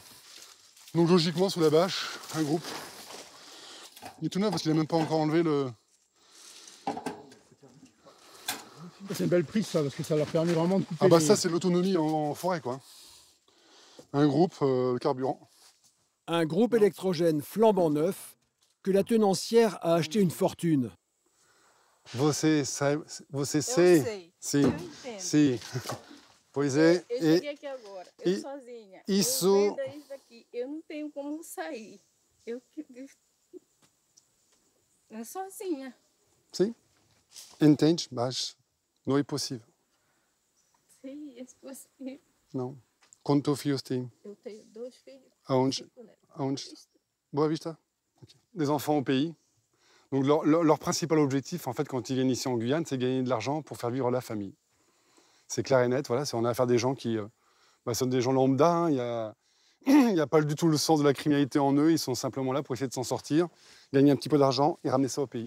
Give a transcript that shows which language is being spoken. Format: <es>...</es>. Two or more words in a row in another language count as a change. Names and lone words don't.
<fr>Donc logiquement, sous la bâche, un groupe. Il est tout neuf parce qu'il n'a même pas encore enlevé le... C'est une belle prise, ça, parce que ça leur permet vraiment de couper... Ah bah ça, c'est l'autonomie en forêt, quoi. Un groupe, carburant. Un groupe électrogène flambant neuf que la tenancière a acheté une fortune.</fr> <pt>Você sei. Sim. Sim. Pois é. Eu cheguei aqui agora, eu sozinha. Isso... Eu vendo isso daqui, eu não tenho como sair. Eu sozinha. Sim. Entende, mas não é possível. Sim, é possível. Não. Quantos filhos tem? Eu tenho 2 filhos. Aonde? Aonde? Boa Vista. Okay.</pt> <fr>Des enfants au pays. Donc leur principal objectif, en fait, quand ils viennent ici en Guyane, c'est gagner de l'argent pour faire vivre la famille. C'est clair et net. Voilà, on a affaire à des gens qui sont des gens lambda. Hein, il n'y a pas du tout le sens de la criminalité en eux. Ils sont simplement là pour essayer de s'en sortir, gagner un petit peu d'argent et ramener ça au pays.</fr>